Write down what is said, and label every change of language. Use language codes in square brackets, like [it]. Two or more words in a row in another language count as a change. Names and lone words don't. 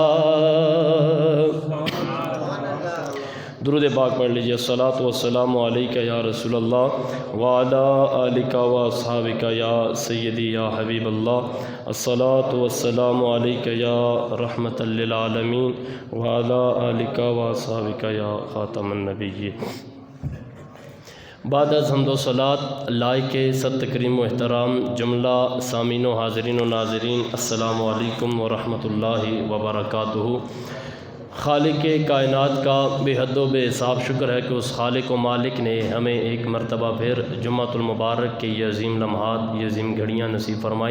[ur] درود پاک پڑھ لیجیے، [ar] الصلاۃ والسلام علیک یا رسول اللہ وعلی آلک و اصحابک یا سیدی یا حبیب اللہ، الصلاۃ والسلام علیک یا رحمۃ للعالمین وعلی آلک و اصحابک یا خاتم النبیین۔ [ur] بعد از حمد و صلات لائق صد تکریم و احترام جملہ سامعین و حاضرین و ناظرین، [ar] السلام علیکم ورحمۃ اللہ وبرکاتہ۔ [ur] خالق کائنات کا بے حد و بے حساب شکر ہے کہ اس خالق و مالک نے ہمیں ایک مرتبہ پھر جمعۃ المبارک کے یہ عظیم لمحات، یہ عظیم گھڑیاں نصیب فرمائیں۔